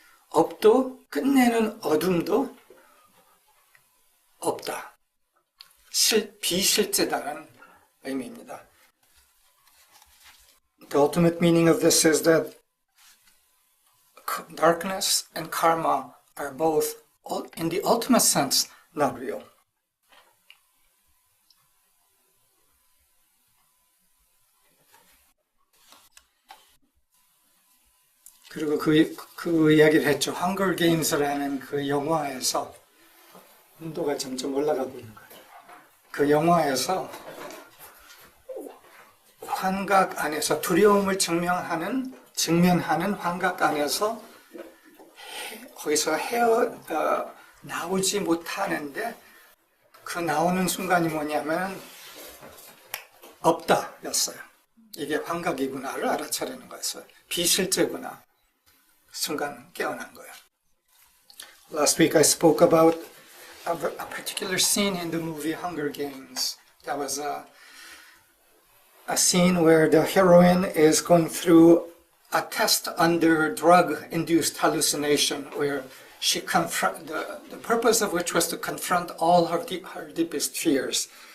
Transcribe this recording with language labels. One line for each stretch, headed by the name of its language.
Korean: 업도 끝내는 어둠도 없다. 비실제다라는 의미입니다.
English: The ultimate meaning of this is that darkness and karma are both, in the ultimate sense, not real.
Korean: 그리고 그 이야기를 했죠. Hunger Games라는 그 영화에서 온도가 점점 올라가고 있는 거예요. 그 영화에서 환각 안에서 두려움을 직면하는 환각 안에서 거기서 나오지 못하는데 그 나오는 순간이 뭐냐면 없다였어요. 이게 환각이구나를 알아차리는 거였어요. 비실제구나. 순간 깨어난 거예요.
English: Last week I spoke about a particular scene in the movie Hunger Games. That was a scene where the heroine is going through a test under drug-induced hallucination, where she the purpose of which was to confront all her deepest fears.